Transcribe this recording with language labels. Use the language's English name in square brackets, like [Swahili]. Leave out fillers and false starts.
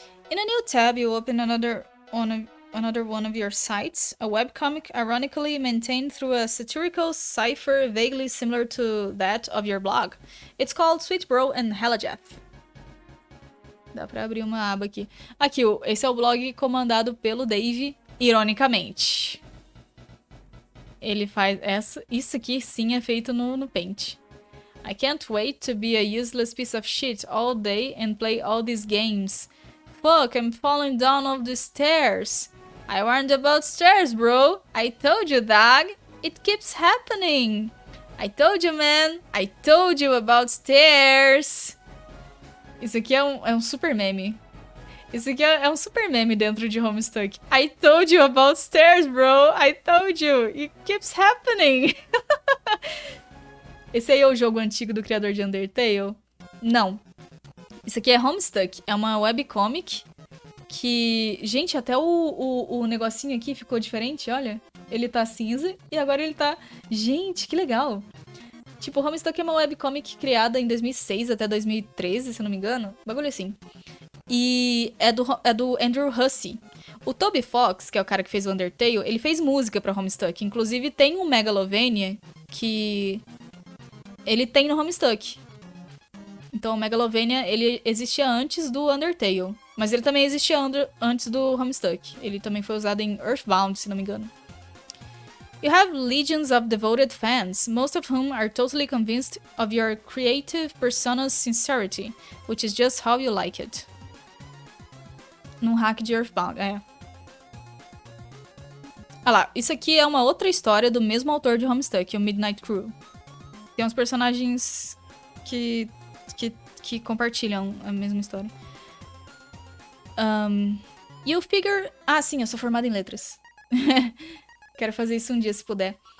[English] In a new tab, you open another one of your sites, a webcomic ironically maintained through a satirical cipher vaguely similar to that of your blog. It's called Sweet Bro and Hella Jeff. [Portuguese] Dá pra abrir uma aba aqui. Aqui, esse é o blog comandado pelo Dave, ironicamente. Ele faz isso aqui sim é feito no Paint. [English] I can't wait to be a useless piece of shit all day and play all these games. Fuck, I'm falling down off the stairs. I warned about stairs, bro. I told you, dog. It keeps happening. I told you, man. I told you about stairs. [Portuguese] Isso aqui é um super meme. Isso aqui é um super meme dentro de Homestuck. [English] I told you about stairs, bro. I told you. It keeps happening. [Portuguese] Esse aí é o jogo antigo do criador de Undertale? Não. Isso aqui é Homestuck. É uma webcomic que... Gente, até o negocinho aqui ficou diferente, olha. Ele tá cinza e agora ele tá... Gente, que legal. Tipo, Homestuck é uma webcomic criada em 2006 até 2013, se eu não me engano. Bagulho assim. E é do Andrew Hussey. O Toby Fox, que é o cara que fez o Undertale, ele fez música pra Homestuck. Inclusive, tem um Megalovania que... ele tem no Homestuck. Então, o Megalovania, ele existia antes do Undertale. Mas ele também existia antes do Homestuck. Ele também foi usado em Earthbound, se não me engano. [English] You have legions of devoted fans, most of whom are totally convinced of your creative persona's sincerity, which is just how you like it. [Portuguese] Num hack de Earthbound, é. Ah lá, isso aqui é uma outra história do mesmo autor de Homestuck, o Midnight Crew. Tem uns personagens que compartilham a mesma história. [English] You figure... [Portuguese] Ah, sim, eu sou formada em letras. Quero fazer isso um dia, se puder.